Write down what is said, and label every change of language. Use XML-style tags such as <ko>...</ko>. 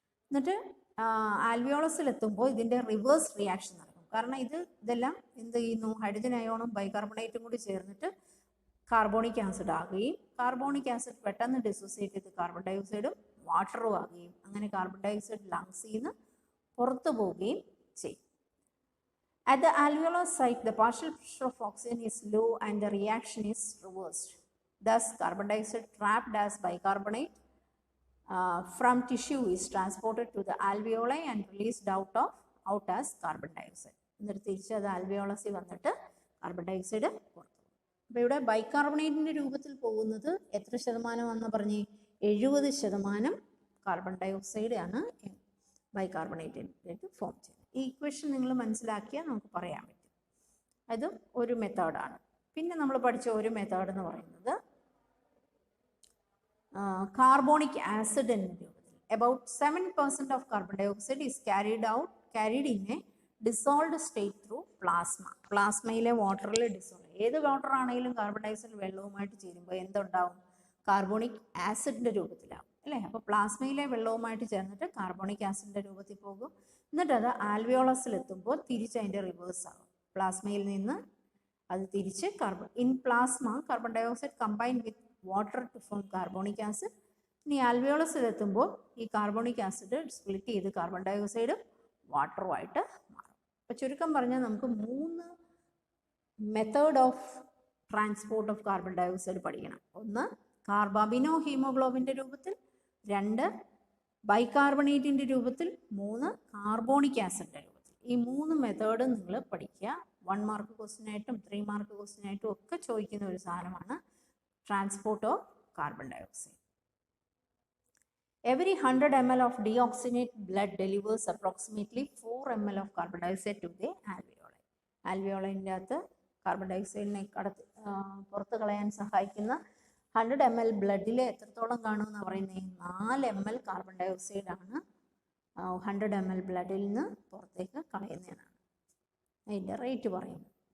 <ml>എന്നിട്ട് ആൽവിയോളസിൽ എത്തുമ്പോൾ ഇതിൻ്റെ റിവേഴ്സ് റിയാക്ഷൻ നടക്കും. കാരണം ഇതെല്ലാം എന്ത് ചെയ്യുന്നു, ഹൈഡ്രജൻ അയോണും ബൈകാർബണേറ്റും കൂടി ചേർന്നിട്ട് കാർബോണിക് ആസിഡ് ആകുകയും കാർബോണിക് ആസിഡ് പെട്ടെന്ന് ഡിസോസിയേറ്റ് ചെയ്ത് കാർബൺ ഡൈ ഓക്സൈഡും വാട്ടറും ആകുകയും അങ്ങനെ കാർബൺ ഡൈ ഓക്സൈഡ് ലങ്സിൽ നിന്ന് പുറത്തു പോവുകയും ചെയ്യും.</ml> <en>At the alveolar site, the partial pressure of oxygen is low and the reaction is reversed. Thus, carbon dioxide trapped as bicarbonate from tissue is transported to the alveoli and released out as carbon dioxide.</en> <ml>എന്നിട്ട് തിരിച്ച് അത് ആൽവിയോളസിൽ വന്നിട്ട് carbon dye oxide പുറത്തു. അപ്പോൾ ഇവിടെ ബൈകാർബണേറ്റിൻ്റെ രൂപത്തിൽ പോകുന്നത് എത്ര ശതമാനമാണെന്ന് പറഞ്ഞ് 70% കാർബൺ ഡൈ ഓക്സൈഡ് ആണ് ബൈകാർബണേറ്റിലേക്ക് ഫോം ചെയ്യുന്നത്. ഈ ഇക്വേഷൻ നിങ്ങൾ മനസ്സിലാക്കിയാൽ നമുക്ക് പറയാൻ പറ്റും. അതും ഒരു മെത്തേഡാണ്. പിന്നെ നമ്മൾ പഠിച്ച ഒരു മെത്തേഡ് എന്ന് പറയുന്നത് കാർബോണിക് ആസിഡ് എന്ന രൂപത്തിൽ</ml> <en>about 7% of carbon dioxide is carried in a dissolved state through plasma.</en> <ml>പ്ലാസ്മയിലെ വാട്ടറിൽ ഡിസോൾവ്. ഏത് വാട്ടർ ആണെങ്കിലും കാർബൺ ഡയോക്സൈഡ് വെള്ളവുമായിട്ട് ചേരുമ്പോൾ എന്തുണ്ടാവും, കാർബോണിക് ആസിഡിൻ്റെ രൂപത്തിലാവും അല്ലേ. അപ്പോൾ പ്ലാസ്മയിലെ വെള്ളവുമായിട്ട് ചേർന്നിട്ട് കാർബോണിക് ആസിഡിൻ്റെ രൂപത്തിൽ പോകും. എന്നിട്ട് അത് ആൽവിയോളസിലെത്തുമ്പോൾ തിരിച്ച് അതിൻ്റെ റിവേഴ്സ് ആകും. പ്ലാസ്മയിൽ നിന്ന് അത് തിരിച്ച്</ml> <en>In plasma carbon dioxide combine with water to form carbonic acid.</en> <ml>ഇനി ആൽവിയോളസിലെത്തുമ്പോൾ ഈ കാർബോണിക് ആസിഡ് സ്പ്ലിറ്റ് ചെയ്ത് കാർബൺ ഡയോക്സൈഡ് വാട്ടറുമായിട്ട് മാറും. അപ്പോൾ ചുരുക്കം പറഞ്ഞാൽ നമുക്ക് 3 method of transport of carbon dioxide പഠിക്കണം. 1 കാർബാമിനോ ഹീമോഗ്ലോബിൻ്റെ രൂപത്തിൽ, 2 ബൈകാർബണേറ്റിൻ്റെ രൂപത്തിൽ, 3 കാർബോണിക് ആസിഡിൻ്റെ രൂപത്തിൽ. ഈ 3 മെത്തേഡ് നിങ്ങൾ പഠിക്കുക. 1 മാർക്ക് ക്വസ്റ്റ്യനായിട്ടും 3 മാർക്ക് ക്വസ്റ്റ്യനായിട്ടും ഒക്കെ ചോദിക്കുന്ന ഒരു സാധനമാണ് transport of carbon dioxide.</ml> <en>Every 100 ml of deoxygenated blood delivers approximately 4 ml of carbon dioxide to the alveoli.</en> <ml>ആൽവിയോളൈൻ്റെ അകത്ത് കാർബൺ ഡയോക്സൈഡിനെ പുറത്ത് കളയാൻ സഹായിക്കുന്ന 100 ml ബ്ലഡിൽ എത്രത്തോളം കാണുമെന്ന് പറയുന്നത് 4 ml കാർബൺ ഡയോക്സൈഡാണ് 100 ml ബ്ലഡിൽ നിന്ന് പുറത്തേക്ക് കളയുന്നതാണ് അതിൻ്റെ റേറ്റ് പറയുന്നത്.</ml>